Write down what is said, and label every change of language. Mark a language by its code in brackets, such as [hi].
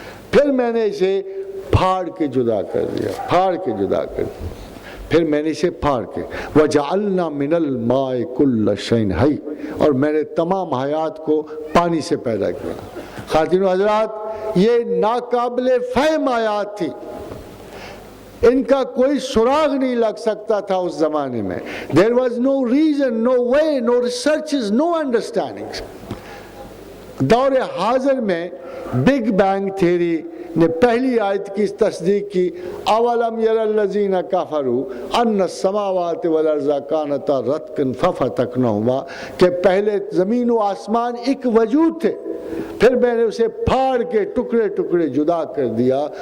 [ur] پھر میں نے اسے پھاڑ کے جدا کر دیا، پھر میں نے اسے پھاڑ کے [ar] وجعلنا من الماء کل شیء حی، [ur] اور میں نے تمام حیات کو پانی سے پیدا کیا. خواتین و حضرات یہ ناقابل فہم آیات تھی، ان کا کوئی سراغ نہیں لگ سکتا تھا اس زمانے میں. [en] There was no reason, no way, no researches, no understandings. [ur] دور حاضر میں بگ بینگ تھیوری نے پہلی آیت کی تصدیق کی، [ar] اولم یر الذین کفروا ان السماوات والارض کانتا رتقا ففتقناہما، [ur] کہ پہلے زمین و آسمان ایک وجود تھے، پھر میں نے اسے پھاڑ کے ٹکڑے ٹکڑے جدا کر دیا.